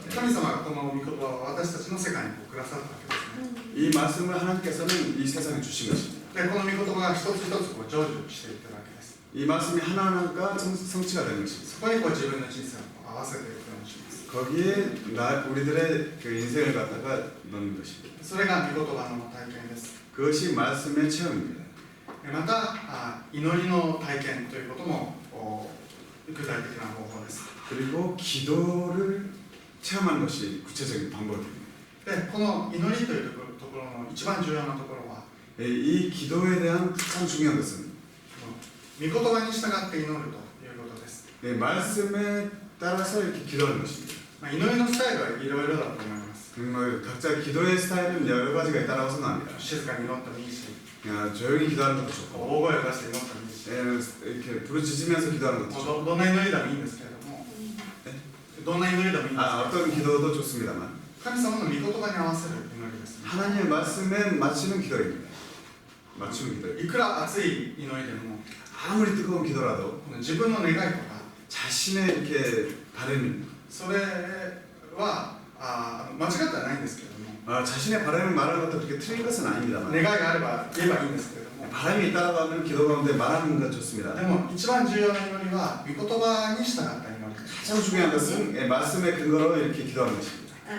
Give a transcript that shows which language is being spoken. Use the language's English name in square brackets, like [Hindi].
[Japanese] 神様がこの御言葉を私たちの世界にくださったわけですね。 [Korean] 이 말씀을 하나님께서는 이 세상에 주신 것입니다. [Japanese] でこの御言葉が一つ一つ成就していってるわけです。 [Korean] 이 말씀이 하나하나가 성취가 되는 것입니다. [Japanese] そこに自分の人生を合わせていくようにします。 [Korean] 거기에 우리들의 그 인생을 갖다가 넣는 것입니다. [Japanese] それが御言葉の体験です。 [Korean] 그것이 말씀의 체험입니다. [Japanese] また祈りの体験ということも具体的な方法です。 [Korean] 그리고 기도를 체험하는 것이 구체적인 방법입니다. [Japanese] でこの祈りというところの一番重要なところは [Korean] 이 기도에 대한 가장 중요한 것은 [Japanese] 御言葉に従って祈るということです。 [Korean] 말씀에 따라서 이렇게 기도하는 것입니다. [Japanese] 祈りのスタイルはいろいろだと思います。 [Korean] 각자 기도의 스타일은 여러 가지가 있다고 생각합니다. [Japanese] 静かに祈ってもいいし、 [Korean] 조용히 기도하는 것도 좋고 [Japanese] 大声を出して祈ってもいいし、 [Korean] 이렇게 부르짖으면서 기도하는 것도 좋고 [Japanese] どんな祈りでもいいんですけれども、どんな祈りでもいいんですけど、 [Korean] 어떤 기도도 좋습니다만 [Japanese] 神様の御言葉に合わせる祈りですね。 [Korean] 하나님의 말씀에 맞추는 기도입니다. 맞추는 기도. [Japanese] いくら熱い祈りでも、 [Korean] 아무리 뜨거운 기도라도 [Japanese] 自分の願いとか [Korean] 자신의 이렇게 바램, [Japanese] それは間違ってはないんですけれども、 [Korean] 자신의 바램을 말하는 것도 그렇게 틀린 것은 아닙니다만 [Japanese] 願いがあれば言えばいいんですけれども、 [Korean] 바람이 따라가는 기도 가운데 말하는 건 좋습니다. [Japanese] でも一番重要な祈りは御言葉に従った祈りです。 [Korean] 가장 중요한 것은 말씀의 근거로 이렇게 기도하는 것입니다.